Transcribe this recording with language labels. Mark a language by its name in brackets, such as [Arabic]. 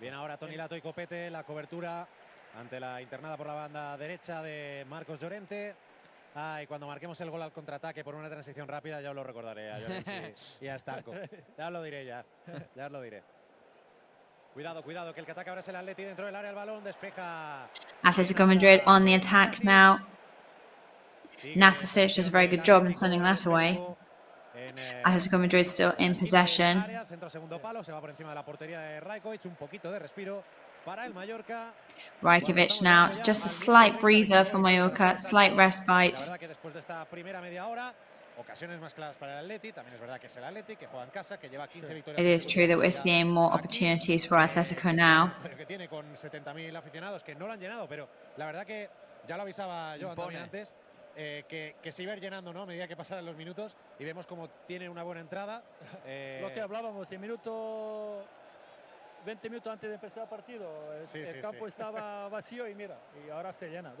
[Spanish] Bien ahora Toni Lato y Copete, la cobertura ante la internada por la banda derecha de Marcos Llorente. Y cuando marquemos el gol al contraataque por una transición rápida ya os lo recordaré a Llorens y a Starco. Ya os lo diré, ya os lo diré. Cuidado, que el que ataca ahora es el Atleti dentro del área, el balón despeja. [English] Atlético Madrid on the attack now. Nastasic does a very good job in sending that away. Atlético Madrid still in possession. [Spanish] Centro segundo palo, se va por encima de la portería de Rajkovic, un poquito de respiro para el Mallorca. [English] Rajkovic now, it's just a slight breather for Mallorca, slight respite. [Spanish] La verdad que después de esta primera media hora, ocasiones más claras para el Atleti, también es verdad que es el Atleti que juega en casa, que lleva 15 victorias. [English] It is true that we're seeing more opportunities for Atlético now. [Spanish] Que tiene con 70.000 aficionados que no lo han llenado, pero la verdad que ya lo avisaba yo también antes. Que se iba a ir llenando, ¿no? A medida que pasaran los minutos y vemos como tiene una buena entrada. Lo que hablábamos, 20 minutos antes de empezar el partido, el campo estaba vacío y mira, y ahora se llena.